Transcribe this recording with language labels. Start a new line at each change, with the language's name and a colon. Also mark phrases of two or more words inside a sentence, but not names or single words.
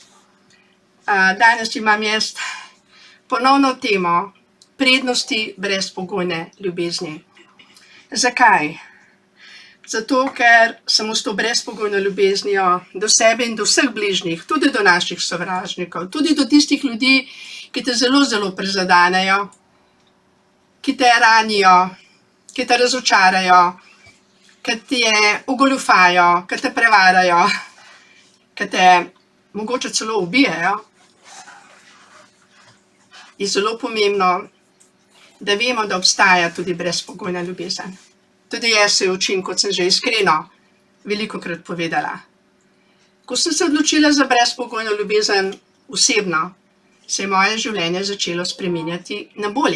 Slovenian: Danes imam jaz ponovno temo prednosti brezpogojne ljubezni. Zakaj? Zato, ker samo s to brezpogojno ljubeznijo do sebe in do vseh bližnjih, tudi do naših sovražnikov, tudi do tistih ljudi, ki te zelo, zelo prizadanejo, ki te ranijo, ki te razočarajo, ki te ogoljufajo, ki te prevarajo, ki te mogoče celo ubijajo, je zelo pomembno, da vemo, da obstaja tudi brezpogojna ljubezen. Tudi jaz se učim, kot sem že iskreno velikokrat povedala. Ko sem se odločila za brezpogojno ljubezen osebno, se je moje življenje začelo spreminjati na bolje.